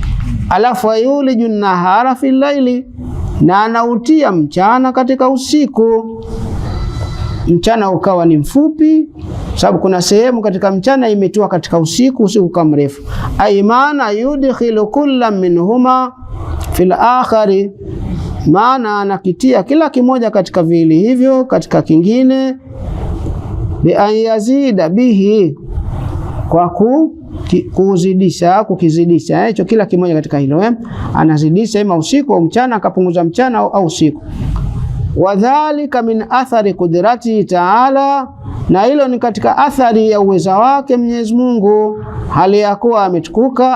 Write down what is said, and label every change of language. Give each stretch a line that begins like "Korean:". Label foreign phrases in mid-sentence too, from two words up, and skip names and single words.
Swahili: Alafu
Arabic: يولج النهار في الليل,
Swahili: na anautia mchana katika usiku, mchana ukawa ni mfupi, sababu kuna sehemu katika mchana imetua katika usiku, usiku kama mrefu.
Arabic: أي إنه يدخل كلا منهما في الآخر,
Swahili: maana anakitia kila kimoja katika vili hivyo katika kingine.
Arabic: بأن يزيد به,
Swahili: kwa kuzidisha, kukizidisha hicho kila kimoja katika hilo anazidisha, ima usiku au mchana, akapunguza mchana au usiku.
Arabic: وذلك من آثار قدرته تعالى,
Swahili: na hilo ni katika athari ya uweza wake Mwenyezi Mungu, hali ya kuwa ametukuka.